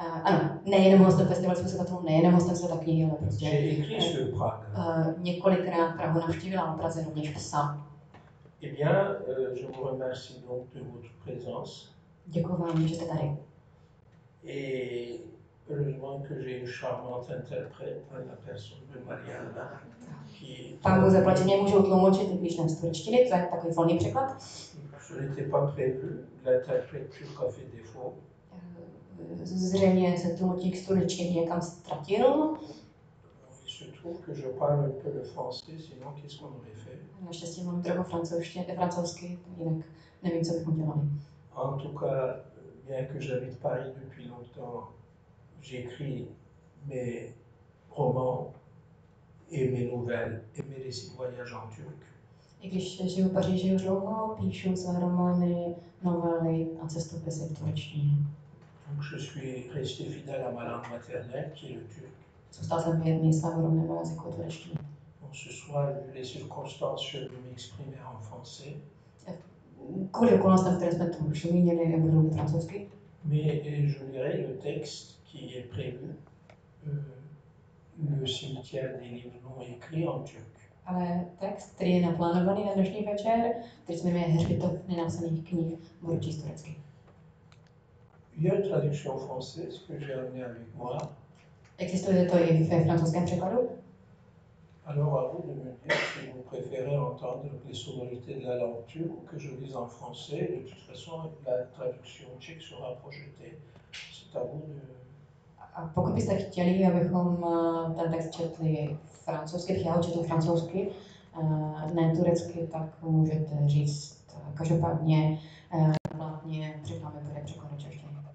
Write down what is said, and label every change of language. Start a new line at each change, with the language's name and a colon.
Czech: Ano, nejenom hostem festivalu spisovatelů, nejenom hostem Světa knihy, ale prostě několikrát Prahu navštívila a Praze rovněž psal.
French: Eh bien, je vous remercie donc de votre présence.
Czech: Děkuji vám, že jste tady.
French: Et heureusement que j'ai une charmante interprète à la personne de Mariana.
Czech: Pán Bůh zaplať, mě můžou tlumočit, když ne z turečtiny, to je takový volný překlad.
French: Je n'étais pas prévu, l'interprète a fait défaut.
Czech: Zřejmě se tlumočník z turečtiny někam ztratil.
French: Il se trouve que je parle un peu le français, sinon qu'est-ce qu'on aurait fait?
Czech: Naštěstí mám trochu francouzsky, jinak nevím, co bychom dělali.
French: En tout cas, bien que j'habite Paris depuis longtemps, j'écris mes romans et mes nouvelles et mes récits de voyage en turc.
Czech: I když žiju v Paříži už dlouho, píšu své romány, novely a cestopisy v turečtině.
French: Donc je suis resté fidèle à ma langue maternelle, qui est le turc.
Czech: Zůstal jsem věrný svému rodnému jazyku turečtině.
French: Bon, ce soir, vu les circonstances, je vais m'exprimer en français.
Czech: Kvůli okolnostem, které jsme tu už zmínili, budu mluvit francouzsky.
French: Mais je lirai le texte qui est prévu, le cimetière des livres non écrits en turc.
Czech: Ale text, který je naplánovaný na dnešní večer, který se jmenuje Hřbitov nenapsaných knih, budu číst turecky.
French: Il y a une traduction française que j'ai amenée avec moi.
Czech: Existuje to i ve francouzském překladu.
French: Alors à vous de me dire si vous préférez entendre les sonorités de la langue turque ou que je lise en français. De toute façon, la traduction tchèque sera projetée. C'est à vous de...
Czech: A pokud byste chtěli, abychom ten text četli francouzsky, já ho četl francouzsky, ne turecky, tak můžete říct. Každopádně hlavně před námi bude překlad do češtiny.